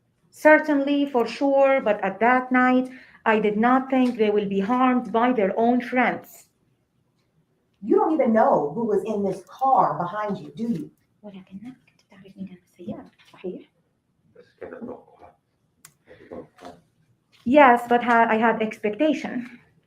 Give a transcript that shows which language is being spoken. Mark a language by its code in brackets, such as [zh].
[en] Certainly, for sure, but at that night, I did not think they will be harmed by their own friends. You don't even know who was in this car behind you, do you? [ar] ولكنك تعرف مين كان في السيارة، صحيح؟ بس كان توقع [en] Yes, but I had expectation.